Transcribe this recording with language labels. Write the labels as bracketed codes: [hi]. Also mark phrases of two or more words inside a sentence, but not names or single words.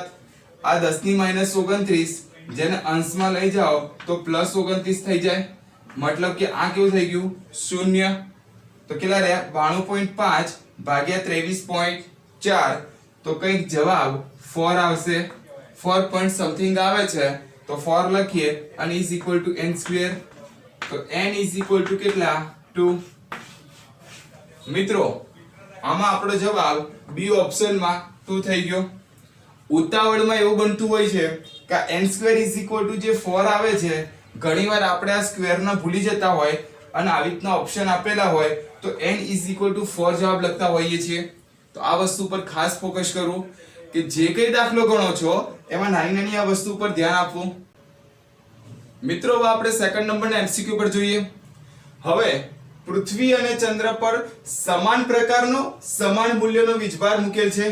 [gu] આ 10 ની -29 જેને અંશમાં લઈ જાઓ તો +29 થઈ જાય. મતલબ કે આ કેવું થઈ ગયું 0. તો કેટલા રહ્યા 92.5 ભાગ્યા 23.4 તો કંઈક જવાબ 4 આવશે. [en] 4 point something [gu] આવે છે તો 4 લખીએ અને [en] is equal to n square. તો n is equal to કેટલા 2. [gu] મિત્રો આમાં આપણો જવાબ બી ઓપ્શનમાં 2 થઈ ગયો. ઉતાવળમાં એવું બનતું હોય છે કે [en] n square is equal to [gu] જે 4 આવે છે ઘણીવાર આપણે આ સ્ક્વેર ના ભૂલી જતા હોય અને આવી રીતના ઓપ્શન આપેલા હોય તો [en] n is equal to 4 [gu] જવાબ લખતા હોઈએ છીએ. તો આ વસ્તુ પર ખાસ ફોકસ કરવું કે જે કઈ દાખલો ગણો છો એમાં નાની નાની આ વસ્તુ પર ધ્યાન આપવું. મિત્રો હવે આપણે સેકન્ડ નંબરના MCQ પર જોઈએ. હવે પૃથ્વી અને ચંદ્ર પર સમાન પ્રકારનો સમાન મૂલ્યનો વીજભાર મૂકેલ છે.